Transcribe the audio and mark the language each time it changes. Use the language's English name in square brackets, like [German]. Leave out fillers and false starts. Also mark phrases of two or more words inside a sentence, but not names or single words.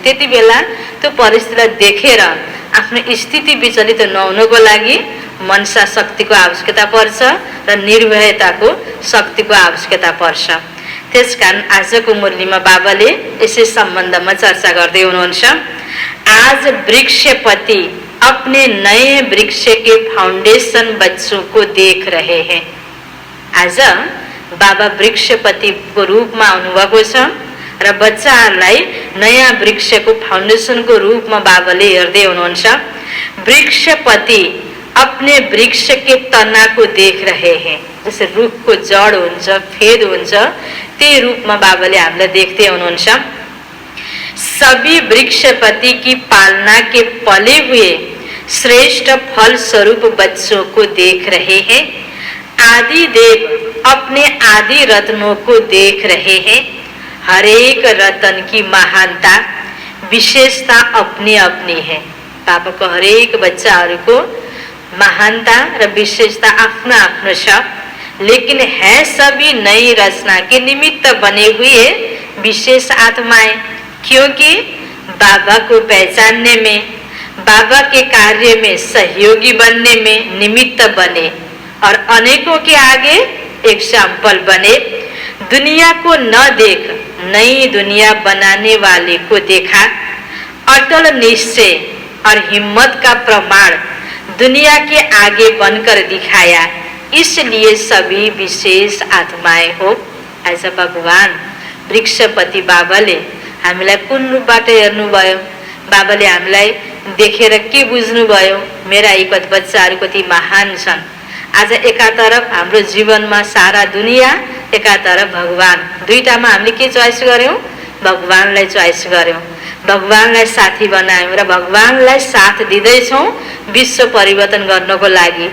[Nepali] त्यति बेला त्यो परिस्थितिलाई देखेर आफ्नो स्थिति विचलित नहुनको लागि मनसा शक्तिको आवश्यकता पर्छ र निर्भयताको शक्तिको आवश्यकता पर्छ। त्यसकारण आजको मुरलीमा बाबाले यसै सम्बन्धमा चर्चा गर्दै हुनुहुन्छ। [Hindi] आज वृक्षपति अपने नए वृक्ष के फाउंडेशन बच्चों को देख रहे हैं। [Nepali] आज बाबा वृक्षपति को रूप में आउनुभएको छ र बच्चाहरूलाई नयाँ वृक्षको फाउंडेशनको रूपमा बाबाले हेर्दै हुनुहुन्छ। [Hindi] वृक्षपति अपने वृक्ष के तना को देख रहे हैं। [Nepali] जैसे रुखको जड हुन्छ, फेद हुन्छ, त्यही रूपमा बाबाले हामीलाई देख्दै हुनुहुन्छ। [Hindi] सभी वृक्षपति की पालना के पले हुए श्रेष्ठ फल स्वरूप बच्चों को देख रहे हैं। आदि देव अपने आदि रत्नों को देख रहे हैं। हर एक रत्न की महानता विशेषता अपनी अपनी है। [Nepali] बाबा को हरेक बच्चाहरूको महानता र विशेषता आफ्नो आफ्नो छ, [Hindi] लेकिन है सभी नई रचना के निमित्त बने हुए विशेष आत्माएं। क्योंकि बाबा को पहचानने में, बाबा के कार्य में सहयोगी बनने में निमित्त बने और अनेकों के आगे एग्जाम्पल बने। दुनिया को न देख नई दुनिया बनाने वाले को देखा। अटल निश्चय और हिम्मत का प्रमाण दुनिया के आगे बनकर दिखाया। इसलिए सभी विशेष आत्माएं हो। [Nepali] आज भगवान वृक्षपति बाबाले हामीलाई कुन रूपबाट हेर्नुभयो, बाबाले हामीलाई देखेर के बुझ्नुभयो, मेरा यी बच्चाहरू कति महान छन्। आज एकातर्फ हाम्रो जीवनमा सारा दुनिया, एकातर्फ भगवान, दुईटामा हामीले के चोइस गर्यौं? भगवानलाई चोइस गर्यौं, भगवानलाई साथी बनायौं र भगवानलाई साथ दिँदैछौँ विश्व परिवर्तन गर्नको लागि।